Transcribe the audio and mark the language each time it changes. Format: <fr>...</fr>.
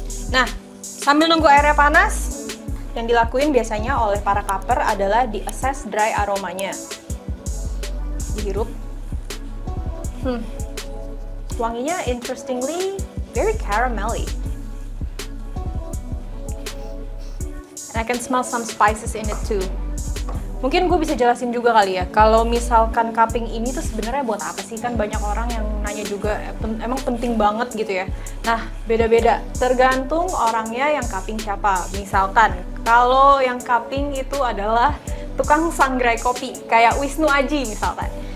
<id>Nah, sambil nunggu airnya panas, yang dilakuin biasanya oleh para cupper adalah di-assess dry aromanya. Dihirup. Wanginya</id> <en>interestingly very caramelly. And I can smell some spices in it too.</en> <id>Mungkin gue bisa jelasin juga kali ya, kalau misalkan cupping ini tuh sebenarnya buat apa sih? Kan banyak orang yang nanya juga, emang penting banget gitu ya. Nah, beda-beda, tergantung orangnya yang cupping siapa. Misalkan, kalau yang cupping itu adalah tukang sangrai kopi, kayak Wisnu Aji misalkan.</id>